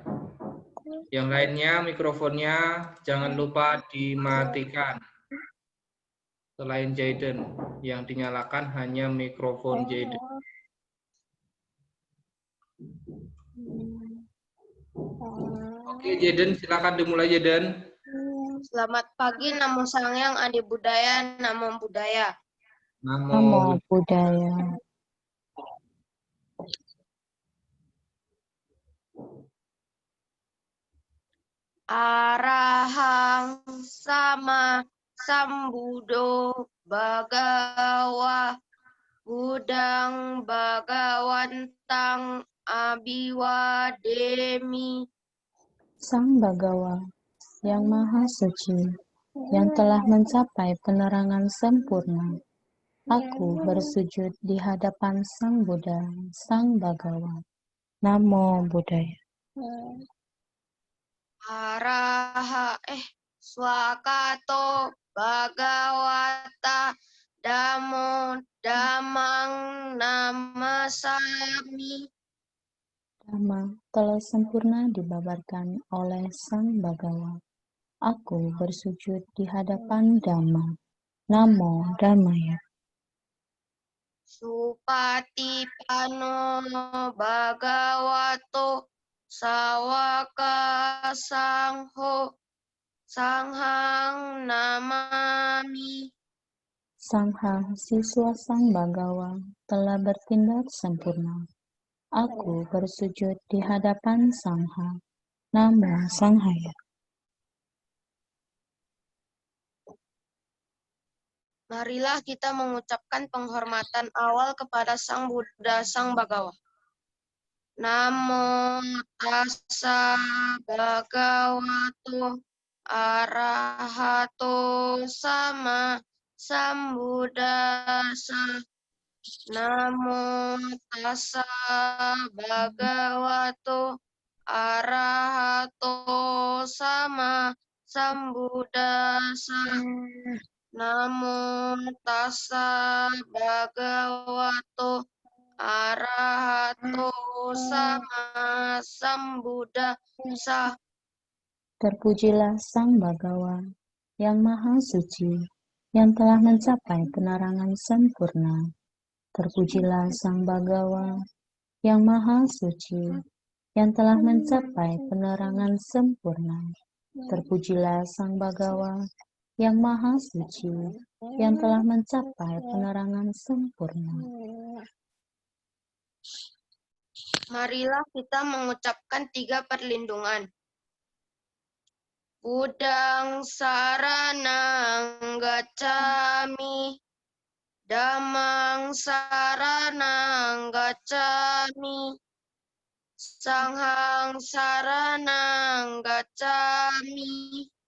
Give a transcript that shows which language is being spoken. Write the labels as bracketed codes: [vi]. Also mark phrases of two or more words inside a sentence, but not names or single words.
[id] Yang lainnya mikrofonnya jangan lupa dimatikan. Selain Jaden, yang dinyalakan hanya mikrofon Jaden. Oke Jaden, silakan dimulai Jaden. Selamat pagi, [pi] Namo Sangyang Adi Budaya, Namo Budaya. Namo Buddhaya. Arahang sama sambudo bagawa budang bagawantang abiwademi. [id] Sang Bagawa, yang Maha Suci, yang telah mencapai penerangan sempurna. Aku bersujud di hadapan Sang Buddha, Sang Bagawa. [pi] Namo Buddhaya. Swakato Bhagawata Damo Damang Namasami. [id] Dhamma telah sempurna dibabarkan oleh Sang Bagawa. Aku bersujud di hadapan Dhamma. [pi] Namo Dhammaya. Supatipano Bhagavato Sawaka Sangho Sanghang Namami. [id] Sangha siswa Sang Bagawa telah bertindak sempurna. Aku bersujud di hadapan Sangha. [pi] Namo Sanghaya. [id] Marilah kita mengucapkan penghormatan awal kepada Sang Buddha, Sang Bagawa. [pi] Namo tassa bhagavato arahato sama sambuddhassa. Namo tassa bhagavato arahato sama sambuddhassa. Namo tassa bhagavato arahato sama sambuddhassa. [id] Terpujilah Sang Bagawa, yang Maha Suci, yang telah mencapai penerangan sempurna. Terpujilah Sang Bagawa, yang Maha Suci, yang telah mencapai penerangan sempurna. Terpujilah Sang Bagawa, yang Maha Suci, yang telah mencapai penerangan sempurna. Marilah kita mengucapkan 3 perlindungan. [pi] Buddhang saranang gacchami, Dhammang saranang gacchami, Sanghang saranang gacchami.